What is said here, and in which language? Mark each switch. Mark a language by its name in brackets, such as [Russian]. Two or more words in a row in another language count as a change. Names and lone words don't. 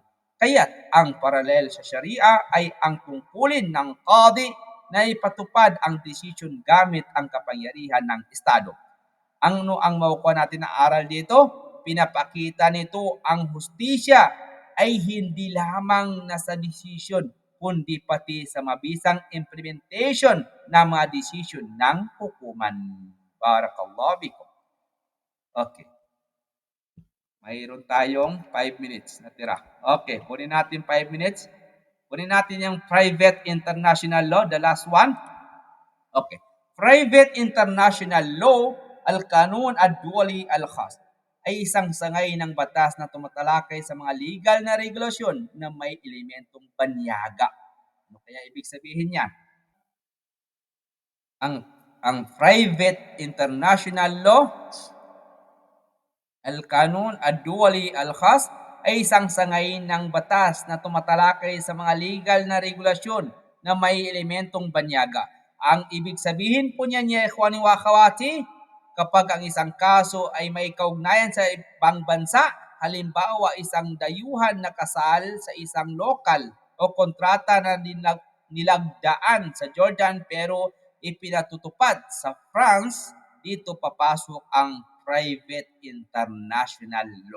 [Filipino] Kaya't ang paralel sa Sharia ay ang tungkulin ng qadi na ipatupad ang desisyon gamit ang kapangyarihan ng Estado. Ang makukuha natin na aral dito, pinapakita nito ang hustisya ay hindi lamang nasa desisyon, kundi pati sa mabisang implementation ng mga desisyon ng hukuman. [Arabic] بارك الله فيكم. [Filipino] Okay. Mayroon tayong 5 minutes na tira. Okay, kunin natin 5 minutes. Kunin natin yung [English] private international law, the last one. Okay. Private international law, [Arabic] القانون الدولي الخاص, [Filipino] ay isang sangay ng batas na tumatalakay sa mga legal na regulasyon na may elementong banyaga. Ano kaya ibig sabihin niyan? [English] Ang private international law, [Arabic] القانون الدولي الخاص, [Filipino] ay isang sangay ng batas na tumatalakay sa mga legal na regulasyon na may elementong banyaga. Ang ibig sabihin po niyan, [Arabic] يا إخواني وأخواتي, [Filipino] kapag ang isang kaso ay may kaugnayan sa ibang bansa, halimbawa isang dayuhan na kasal sa isang lokal o kontrata na nilagdaan sa Jordan pero ipinatutupad sa France, dito papasok ang [English] private international law.